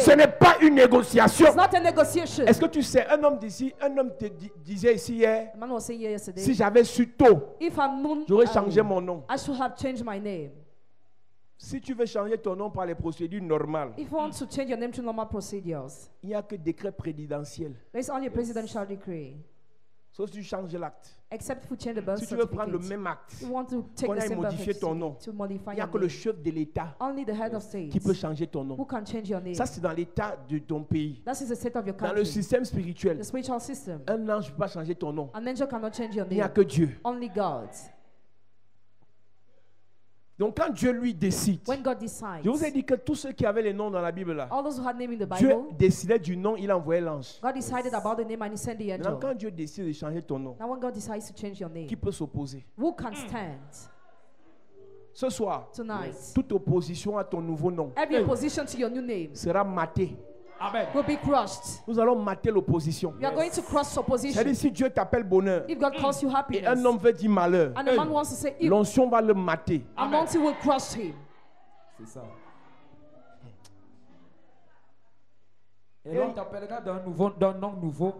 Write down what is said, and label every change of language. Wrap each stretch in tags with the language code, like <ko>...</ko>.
<fr>Ce n'est pas une négociation.</fr> <en>It's not a negotiation.</en> <fr>Est-ce que tu sais, un homme d'ici, un homme te disait ici hier,</fr> <en>The man was saying here yesterday,</en> <fr>si j'avais su tôt,</fr> <en>if I'm known,</en> <fr>j'aurais changé mon nom.</fr> <en>I should have changed my name.</en> <fr>Si tu veux changer ton nom par les procédures normales,</fr> <en>If you want to change your name to normal procedures,</en> <fr>il n'y a que décret présidentiel.</fr> <en>there's only a presidential decree.</en> <fr>Sauf si tu changes l'acte.</fr> <en>Except if you change the birth</en> <fr>Si tu veux prendre le</fr> <en>certificate.</en> <fr>même acte,</fr> <en>You want to take</en> <fr>qu'on</fr> <en>the</en> <fr>aille</fr> <en>same birth</en> <fr>modifier ton nom,</fr> <en>certificate to modify</en> <fr>il n'y a</fr> <en>your</en> <fr>que le</fr> <en>name.</en> <fr>chef de l'État</fr> <en>Only the head of state</en> <fr>qui peut changer ton nom.</fr> <en>who can change your name.</en> <fr>Ça, c'est dans l'état de ton pays.</fr> <en>That is the state of your</en> <fr>Dans le</fr> <en>country.</en> <fr>système spirituel,</fr> <en>The spiritual system.</en> <fr>un ange ne peut pas changer ton nom.</fr> <en>An angel cannot change your</en> <fr>Il n'y a</fr> <en>name.</en> <fr>que Dieu.</fr> <en>Only God.</en> <fr>Donc quand Dieu lui décide,</fr> <en>When God decides,</en> <fr>je vous ai dit que tous ceux qui avaient les noms dans la Bible là,</fr> <en>all those who had name in the</en> <fr>Dieu</fr> <en>Bible,</en> <fr>décidait du nom, il envoyait l'ange.</fr> <en>God decided about the name and he sent the</en> <fr>Maintenant,</fr> <en>angel.</en> <fr>quand Dieu décide de changer ton nom,</fr> <en>Now when God decides to change your name,</en> <fr>qui peut s'opposer?</fr> <en>who can stand</en> <fr>Ce soir,</fr> <en>tonight?</en> <fr>toute opposition à ton nouveau nom</fr> <en>Every opposition to your new name</en> <fr>sera matée. Amen.</fr> <en>will be crushed.</en> <fr>Nous allons mater l'opposition.</fr> <en>You are going to crush</en> <fr>C'est-à-dire</fr> <en>opposition.</en> <fr>si Dieu t'appelle bonheur</fr> <en>If God calls you</en> <fr>et</fr> <en>happiness,</en> <fr>un homme veut dire malheur,</fr> <en>and a man wants to say evil,</en> <fr>l'onction va le mater.</fr> <en>anointing will crush him.</en> <fr>C'est ça. Et l'on t'appellera d'un nom nouveau.</fr>